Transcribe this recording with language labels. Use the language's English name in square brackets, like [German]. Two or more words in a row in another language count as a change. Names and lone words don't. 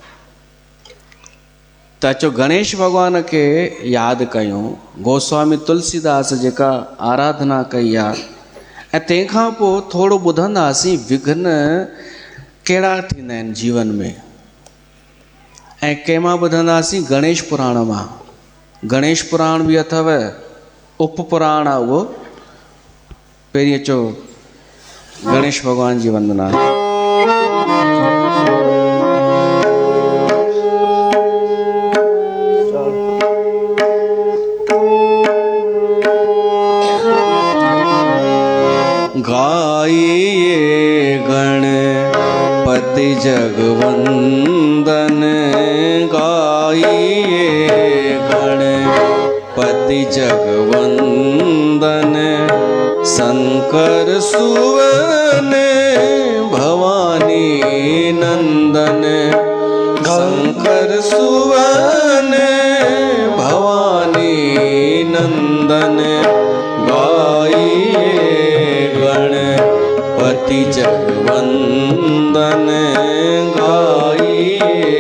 [Sindhi] त अचो गणेश भॻवान खे यादि कयूं, गोस्वामी तुलसीदास जेका आराधना कई आहे, ऐं तंहिंखां पोइ थोरो ॿुधंदासीं विघ्न कहिड़ा थींदा आहिनि जीवन में। ऐं कंहिंमां ॿुधंदासीं गणेश पुराण मां। गणेश पुराण बि अथव, उप पुराण आहे उहो। पहिरीं अचो गणेश भॻवान जी वंदना। [Hindi] गाइए गणपति जगवंदन, गाइए गणपति जगवंदन, शंकर सुवन भवानी नंदन, शंकर सुवन भवानी नंदन, गाइए गणपति जगवंदन, गाइए